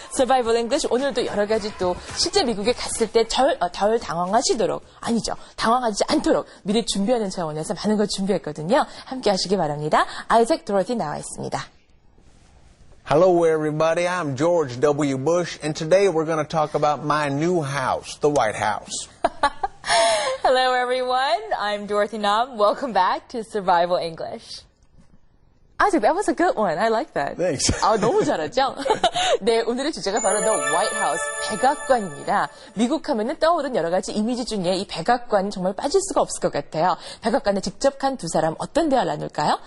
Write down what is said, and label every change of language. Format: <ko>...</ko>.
<ko>Survival English 오늘도 여러 가지 또 실제 미국에 갔을 때 덜 당황하시도록 아니죠. 당황하지 않도록 미리 준비하는 차원에서 많은 걸 준비했거든요. 함께 하시기 바랍니다. 아이작 도로티 나와 있습니다.</ko> <en>Hello everybody, I'm George W. Bush and today we're going to talk about my new house, the White House. Hello everyone, I'm Dorothy Nam. Welcome back to Survival English. Isaac, that was a good one. I like that. Thanks.</en> <ko>너무 잘하죠? 네, 오늘의 주제가 바로 The White House, 백악관입니다. 미국 하면은 떠오른 여러 가지 이미지 중에 이 백악관 정말 빠질 수가 없을 것 같아요. 백악관에 직접 간 두 사람 어떤 대화를 나눌까요?</ko>